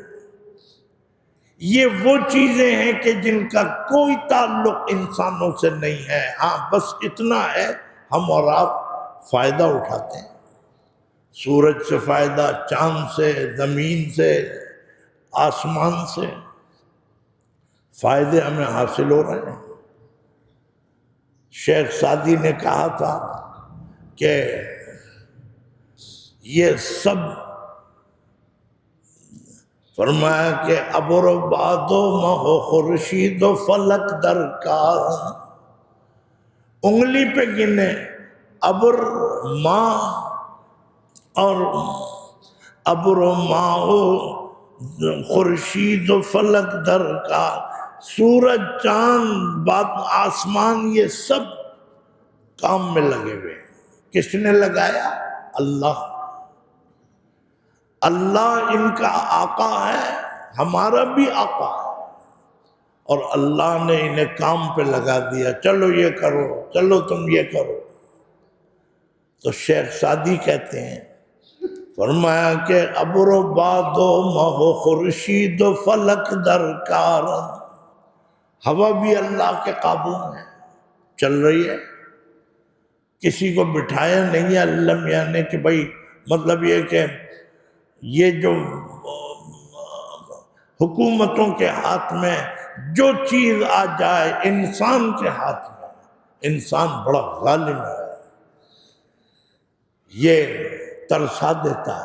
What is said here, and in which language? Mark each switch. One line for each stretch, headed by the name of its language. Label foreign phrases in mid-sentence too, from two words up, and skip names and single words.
Urdu: یہ وہ چیزیں ہیں کہ جن کا کوئی تعلق انسانوں سے نہیں ہے، ہاں بس اتنا ہے ہم اور آپ فائدہ اٹھاتے ہیں، سورج سے فائدہ، چاند سے، زمین سے، آسمان سے فائدے ہمیں حاصل ہو رہے ہیں۔ شیخ سعدی نے کہا تھا کہ یہ سب، فرمایا کہ ابر
Persian: و باد و ماہ و خورشید و فلک درکار،
Urdu: انگلی پہ گنے، ابر ماں اور ابر و ماں ہو،
Persian: خورشید و فلک در کا،
Urdu: سورج چاند بات آسمان یہ سب کام میں لگے ہوئے ہیں۔ کس نے لگایا؟ اللہ۔ اللہ ان کا آقا ہے، ہمارا بھی آقا ہے، اور اللہ نے انہیں کام پہ لگا دیا، چلو یہ کرو، چلو تم یہ کرو۔ تو شیخ سعدی کہتے ہیں، فرمایا کہ
Persian: ابر و باد و مہ و خورشید و فلک درکار،
Urdu: ہوا بھی اللہ کے قابو میں چل رہی ہے، کسی کو بٹھایا نہیں ہے اللہ میاں نے کہ بھائی، مطلب یہ کہ یہ جو حکومتوں کے ہاتھ میں جو چیز آ جائے انسان کے ہاتھ میں، انسان بڑا ظالم ہے، یہ ترسا دیتا ہے۔